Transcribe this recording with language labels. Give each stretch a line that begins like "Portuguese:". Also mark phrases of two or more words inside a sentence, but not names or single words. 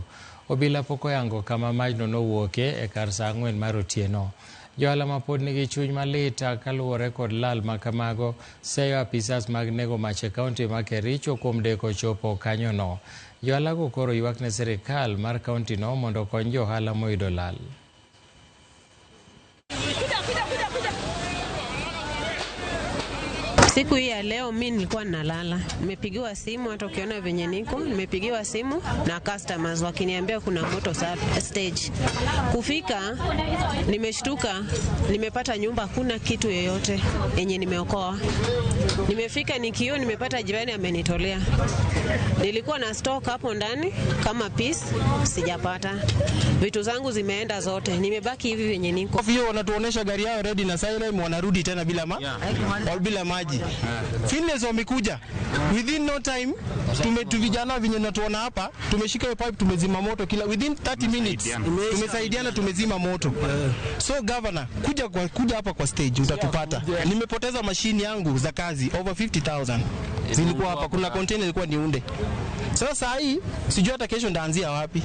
Luo (Kenya and Tanzania): Obila pok oyango kama majno nowuoke e kar saa 4 mar otieno. Johala ma pod nigi chuny malit kaluwore kod lal ma kamago seyo apisas mag nego mach e kaunti ma Kericho kuom deko chopo kanyono. Johala go koro ywak ne sirikal mar kaunti no mondo okony johala moyudo lal.
Swahili: Siku hii ya leo mimi nilikuwa nalala. Nimepigiwa simu, hata ukiona venye niko, nimepigiwa simu na customers wakiniambia kuna moto stage. Kufika nimeshtuka, nimepata nyumba hakuna kitu yoyote yenye nimeokoa. Nimefika nikio nimepata jirani amenitolea. Nilikuwa na stock hapo ndani kama piece sijapata. Vitu zangu zimeenda zote. Nimebaki hivi venye niko. Hiyo wanatuonesha gari yao ready na silent, wanarudi tena bila maji. Fitness wamekuja
English: within no time,
Swahili: vijana vinyo natuona hapa, tumeshika hiyo pipe, tumezima moto
English: within 30 minutes.
Swahili: Tumesaidiana, tumezima moto.
English: So governor,
Swahili: kuja hapa kwa stage utatupata. Nimepoteza mashini yangu za kazi over 50,000. Zilikuwa hapa, kuna container ilikuwa niunde. Sasa hii sijui hata kesho ndaanzia wapi.